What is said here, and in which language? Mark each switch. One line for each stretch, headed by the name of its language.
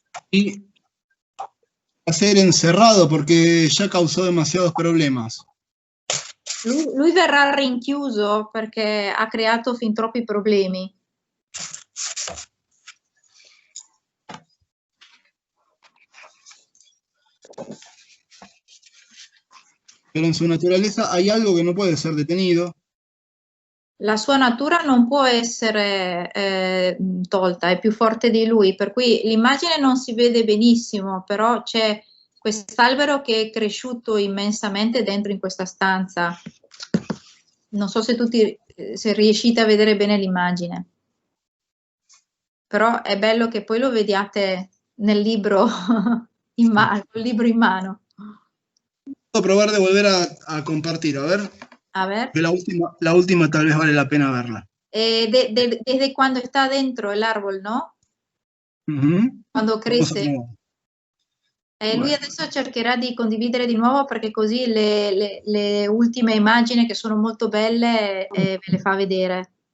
Spanish: Y va a ser encerrado porque ya causó demasiados problemas.
Italian: Lui verrà rinchiuso perché ha creato fin troppi problemi.
Spanish: Pero en su naturaleza hay algo que no puede ser detenido.
Italian: La sua natura non può essere tolta, è più forte di lui, per cui l'immagine non si vede benissimo, però c'è quest'albero che è cresciuto immensamente dentro in questa stanza. Non so se se riuscite a vedere bene l'immagine, però è bello che poi lo vediate nel libro in mano, col libro in mano.
Spanish: Puedo probar de volver a compartir, a ver. A ver. La última tal vez vale la pena verla. Desde cuando está dentro el árbol, ¿no?
Italian: Quando cresce. Lui adesso cercherà di condividere di nuovo perché così le ultime immagini che sono molto belle ve le fa vedere.